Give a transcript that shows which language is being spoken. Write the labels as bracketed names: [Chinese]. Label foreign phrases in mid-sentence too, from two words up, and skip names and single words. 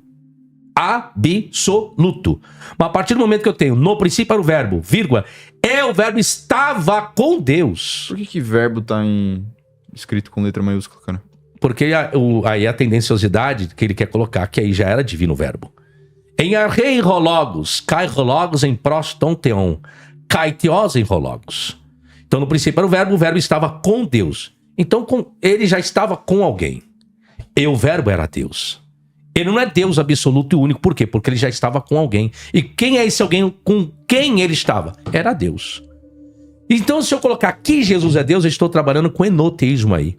[Portuguese] Absoluto. Mas a partir do momento que eu tenho no princípio era o verbo, vírgula, o verbo estava com Deus. Por que verbo tá escrito com letra maiúscula, cara? Porque aí a tendenciosidade que ele quer colocar, que aí já era divino verbo. [Greek] Ἐν ἀρχῇ ὁ λόγος, καὶ ὁ λόγος ἦν πρὸς τὸν θεόν, καὶ θεὸς ἦν ὁ λόγος. [Portuguese] Então no princípio era o verbo estava com Deus. Então ele já estava com alguém. E o verbo era Deus. Ele não é Deus absoluto e único. Por quê? Porque ele já estava com alguém. E quem é esse alguém com quem ele estava? Era Deus. Então se eu colocar que Jesus é Deus, eu estou trabalhando com enoteísmo aí.